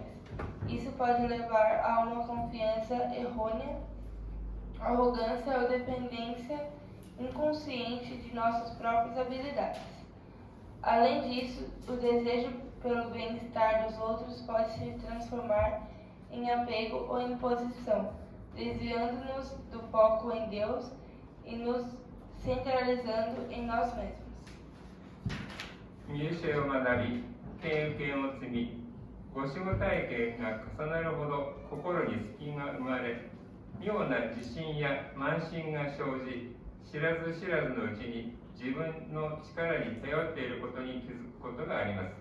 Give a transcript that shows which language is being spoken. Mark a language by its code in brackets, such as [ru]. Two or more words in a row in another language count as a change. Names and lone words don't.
[pt] Isso pode levar a uma confiança errônea, arrogância ou dependência inconsciente de nossas próprias habilidades. Além disso, o desejo pelo bem-estar dos outros pode se transformar em apego ou imposição, desviando-nos do foco em Deus e nos centralizando em nós mesmos. [ja] 入社を学び、経験を積み、ご守護体験が重なるほど心に隙が生まれ、妙な自信や慢心が生じ、知らず知らずのうちに自分の力に頼っていることに気づくことがあります。